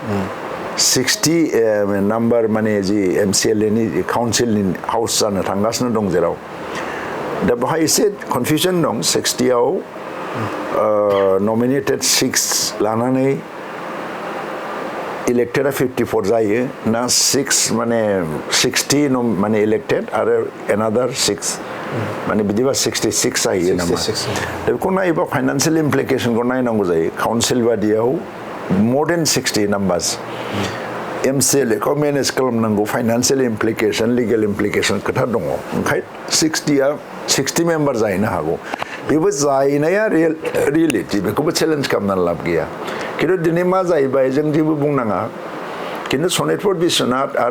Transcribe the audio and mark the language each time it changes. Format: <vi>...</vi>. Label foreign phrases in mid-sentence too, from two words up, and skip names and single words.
<brx>60 नाम्बार माने जि MCLA नि काउन्सिलनि हाउस जानो थांगासिनो दं जेराव दा बेवहाय एसे कनफिउजन दं 60 आव नमिनेटेड 6 लानानै इलेक्टेडा 54 जायो ना 6 माने 60 माने इलेक्टेड आरो एनादार 6 माने बिदिबा 66 जायो नामा दा बेखौ नायोबा फाइनान्सियेल इमप्लिकेशनखौ नायनांगौ जायो काउन्सिल बादियाव more</brx> <en>than 60 numbers</en> <brx>MCLA खौ मेनेज खालामनांगौ</brx> <en>financial implication legal implication</en> <brx>खोथा दङ ओंखायनो 60 मेम्बार जाहैनो हागौ बेबो जाहैनाया रियेलिटि बेखौबो चेलेन्ज खालामनानै लाब गैया खिन्थु दिनै मा जाहैबाय जों जेबो बुंनाङा खिन्थु सनितपुर बिश्वनाथ आरो</brx>